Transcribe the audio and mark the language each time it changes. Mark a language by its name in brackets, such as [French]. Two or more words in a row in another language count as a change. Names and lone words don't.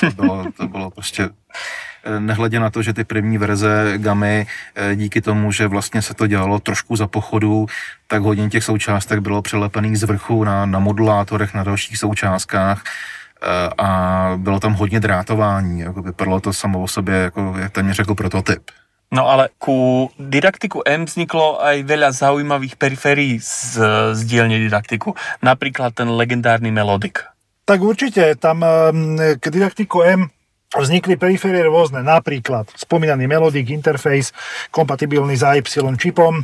[Czech] To bylo prostě nehledě na to, že ty první verze gamy díky tomu, že vlastně se to dělalo trošku za pochodu, tak hodně těch součástek bylo přelepených z vrchu na modulátorech, na dalších součástkách a bylo tam hodně drátování. Jako vypadalo to samo o sobě jako téměř jako prototyp. [Slovak] No ale ku didaktiku M vzniklo aj veľa zaujímavých periférií z dielne didaktiku. Napríklad ten legendárny Melodik. Tak určite, tam k didaktiku M vznikli periférie rôzne. Napríklad spomínaný Melodik interface, kompatibilný s AY čipom.